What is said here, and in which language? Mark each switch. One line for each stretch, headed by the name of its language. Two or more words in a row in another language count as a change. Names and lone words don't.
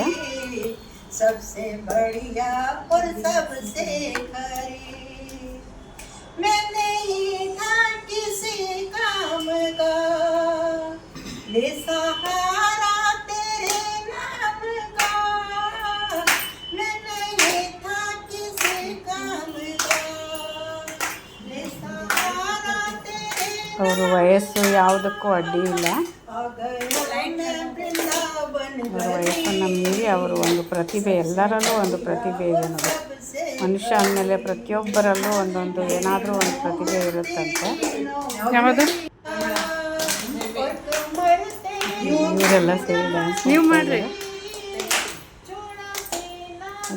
Hindi: सबसे बढ़िया और सबसे खरी मैं नहीं था किसी काम का बेसहारा तेरे नाम का मैं नहीं था किसी काम का बेसहारा तेरे
Kannada: ಅವರು ವಯಸ್ಸು ಯಾವುದಕ್ಕೂ ಅಡ್ಡಿ ಇಲ್ಲ. ಅವರ ವಯಸ್ಸನ್ನು ಮೀರಿ ಅವರು ಒಂದು ಪ್ರತಿಭೆ, ಎಲ್ಲರಲ್ಲೂ ಒಂದು ಪ್ರತಿಭೆ ಇದೆ ನೋಡಿ. ಮನುಷ್ಯ ಅಂದಮೇಲೆ ಪ್ರತಿಯೊಬ್ಬರಲ್ಲೂ ಒಂದೊಂದು ಏನಾದರೂ ಒಂದು ಪ್ರತಿಭೆ ಇರುತ್ತಂತೆ. ಯಾವುದು ಇವರೆಲ್ಲ ಸೇರಿ ಡ್ಯಾನ್ಸ್ ನೀವು ಮಾಡಿರಿ ನೋಡಿ.